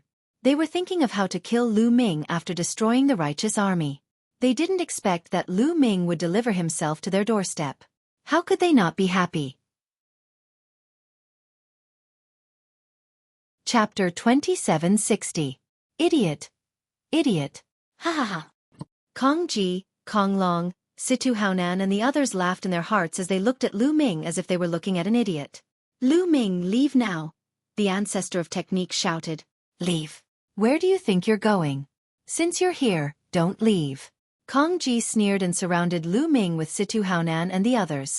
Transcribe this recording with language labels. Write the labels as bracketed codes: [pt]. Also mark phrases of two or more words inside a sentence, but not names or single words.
[en] They were thinking of how to kill Lu Ming after destroying the righteous army. They didn't expect that Lu Ming would deliver himself to their doorstep. How could they not be happy? Chapter 2760. Idiot. Idiot. Ha ha ha. Kong Ji, Kong Long, Situ Haonan and the others laughed in their hearts as they looked at Lu Ming as if they were looking at an idiot. Lu Ming, leave now. The ancestor of technique shouted. Leave. Where do you think you're going? Since you're here, don't leave. Kong Ji sneered and surrounded Lu Ming with Situ Haonan and the others.